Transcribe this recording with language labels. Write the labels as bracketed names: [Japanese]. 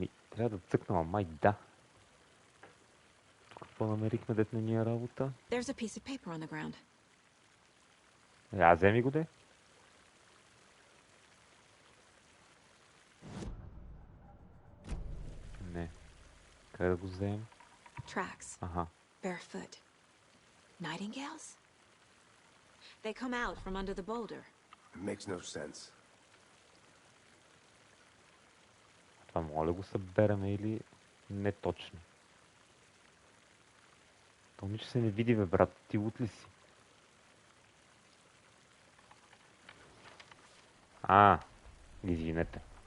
[Bulgarian] Трябва да цъкнем, май да. Тук какво намерихме, дет на ния работа? [English] There's a piece of paper on the ground. [Bulgarian] Вземи го, де. Не. Къде да го вземем? [English] Tracks. Аха. Barefoot. Nightingales? They come out from under the boulder. It makes no sense. [Bulgarian] Това моля го събереме или не точно? То ниче се не види, бе, брат. Ти лут ли си? Извинете.